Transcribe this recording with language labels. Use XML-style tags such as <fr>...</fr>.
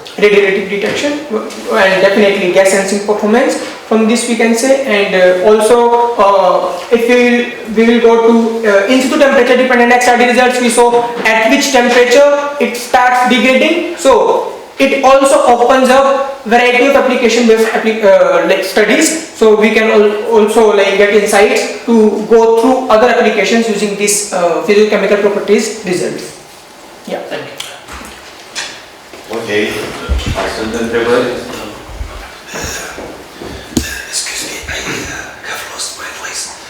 <en>radioactive detection and definitely gas sensing performance from this we can say, and also if we will go to in situ temperature dependent XRD results, we saw at which temperature it starts degrading. So it also opens up variety of application based studies, so we can also get insights to go through other applications using this physicochemical properties results. Yeah, thank you.</en> <ro>Okay, mai sunt întrebări?</ro> <en>Excuse me, I have lost my voice.</en>